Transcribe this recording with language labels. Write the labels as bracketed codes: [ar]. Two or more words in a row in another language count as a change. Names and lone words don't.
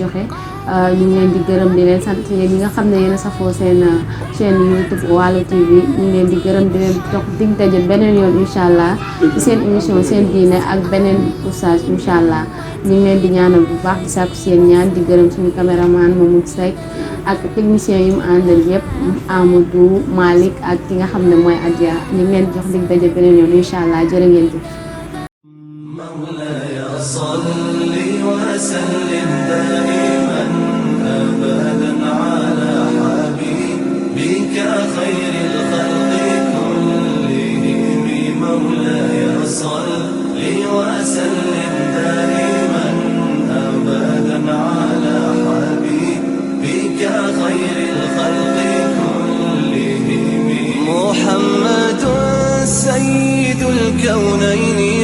[wo] joxe ñu ngi leen di gërëm di leen sant yéen ñi nga xam ne yéen a safoo seen chaîne YouTube Waalo TV ñu ngi leen di gërëm di leen jox dig daje beneen yoon [ar] إن شاء الله [wo] ci seen émission seen diine ak beneen oustaz [ar] إن شاء الله [wo] ñu ngi leen di ñaanal bu baax di sàkku seen ñaan di gërëm suñu caméraman Mamoud Seck ak technicien yi mu àndal yëpp Amadou Malick ak ki nga xam ne mooy Adja ñu ngi leen di jox dig daje beneen yoon [ar] إن شاء الله [wo] jërë ngeen jëf. [ar] صلي وسلم دائما أبدا على حبيبك خير الخلق كلهم مولاي صلي وسلم دائما أبدا على حبيبك خير الخلق كلهم محمد سيد الكونين